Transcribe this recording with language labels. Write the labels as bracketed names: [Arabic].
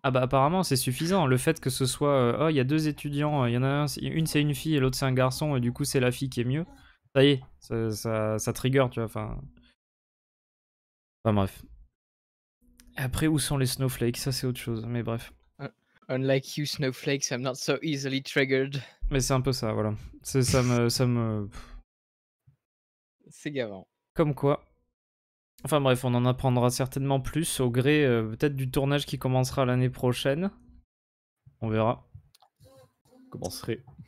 [French] Ah bah apparemment c'est suffisant. Le fait que ce soit oh il y a deux étudiants, il y en a un, une c'est une fille et l'autre c'est un garçon et du coup c'est la fille qui est mieux. Ça y est, ça trigger, tu vois. Enfin bref. Après où sont les snowflakes, ça c'est autre chose. Mais bref. [English] Unlike you, snowflakes, I'm not so easily triggered. [French] Mais c'est un peu ça, voilà. Ça me C'est gavant. comme quoi. Enfin bref, on en apprendra certainement plus au gré peut-être du tournage qui commencera l'année prochaine. On verra. Commencerait.